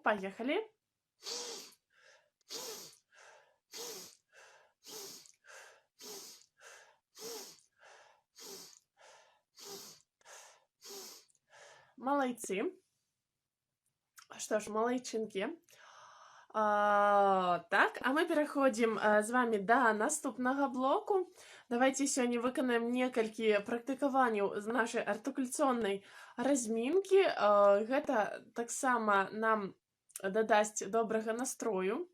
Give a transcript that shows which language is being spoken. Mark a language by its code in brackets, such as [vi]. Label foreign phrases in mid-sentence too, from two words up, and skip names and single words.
[uk] Поїхали. Молодці. Що ж, молодчинки. Так, а ми переходимо з вами до наступного блоку. Давайте сьогодні виконаємо некалькі практикувань з нашої артикуляційної разминки. [be] Гэта таксама нам дадасть доброго настрою.